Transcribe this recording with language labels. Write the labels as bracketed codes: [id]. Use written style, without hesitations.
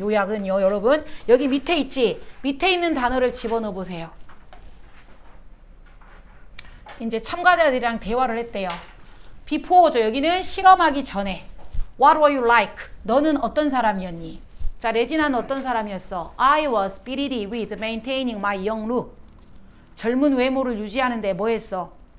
[ko] 요약은요, 여러분 여기 밑에 있지? 밑에 있는 단어를 집어넣어 보세요. 이제 참가자들이랑 대화를 했대요. [en] before죠. [ko] 여기는 실험하기 전에. [en] What were you like? [ko] 너는 어떤 사람이었니? 자, 레지나는 어떤 사람이었어? [en] I was speedy with maintaining my young look. [ko] 젊은 외모를 유지하는데 뭐 했어?